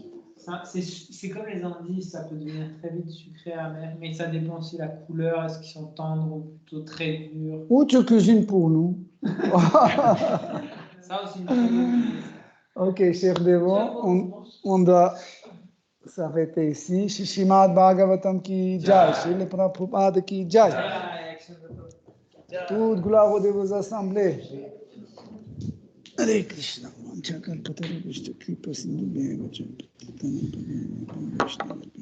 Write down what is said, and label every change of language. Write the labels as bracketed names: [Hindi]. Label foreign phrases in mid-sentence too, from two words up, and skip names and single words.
[French] C'est comme les indices, ça peut devenir très vite sucré, amer, mais ça dépend aussi de la couleur, est-ce qu'ils sont tendres ou plutôt très durs. Ou tu cuisines pour nous. Ça aussi, une très bonne idée. Ok, chers dévots, on doit s'arrêter ici. [Hindi] शिशिमद भागवतम की जय, श्रील प्रभुपाद की जय. [French] Toute gloire aux dévots assemblés. [Sanskrit] Hare Krishna.